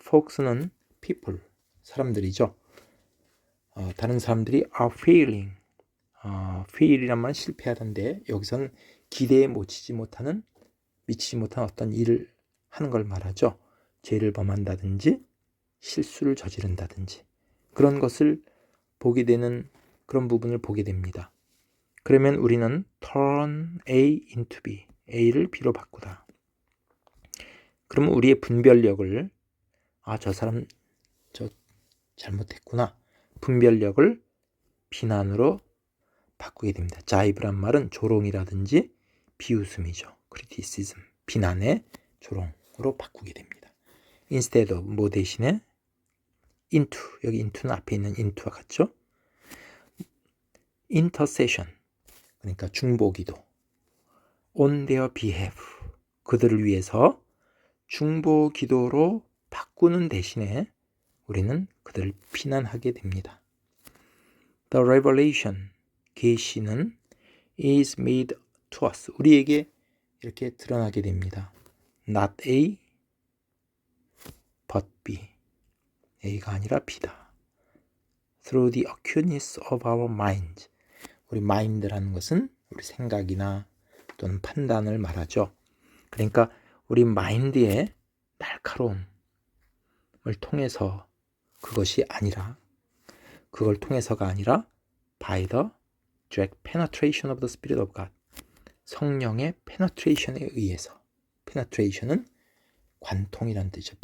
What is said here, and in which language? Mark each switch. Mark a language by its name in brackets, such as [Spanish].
[Korean] folks는 people 사람들이죠. 다른 사람들이 [English] are failing [Korean] fail이란 말은 실패하던데 여기서는 기대에 미치지 못한 어떤 일을 하는 걸 말하죠. 죄를 범한다든지 실수를 저지른다든지 그런 것을 보게 되는 그런 부분을 보게 됩니다. 그러면 우리는 [English] turn A into B, [Korean] A를 B로 바꾸다. 그러면 우리의 분별력을 저 사람 잘못했구나. 분별력을 비난으로 바꾸게 됩니다. 자이브란 말은 조롱이라든지 비웃음이죠. criticism, 비난의 조롱으로 바꾸게 됩니다. instead of 뭐 대신에 into, 여기 into는 앞에 있는 into와 같죠? intercession 그러니까 중보기도 [English] on their behalf [Korean] 그들을 위해서 중보기도로 바꾸는 대신에 우리는 그들을 비난하게 됩니다. [English] The revelation 계시는 is made to us [Korean] 우리에게 이렇게 드러나게 됩니다. [English] Not A but B [Korean] A가 아니라 B다. [English] Through the acuteness of our mind [Korean] 우리 마인드라는 것은 우리 생각이나 또는 판단을 말하죠. 그러니까 우리 마인드의 날카로움을 통해서 그걸 통해서가 아니라 [English] by the direct penetration of the Spirit of God [Korean] 성령의 penetration에 의해서 penetration은 관통이라는 뜻이죠.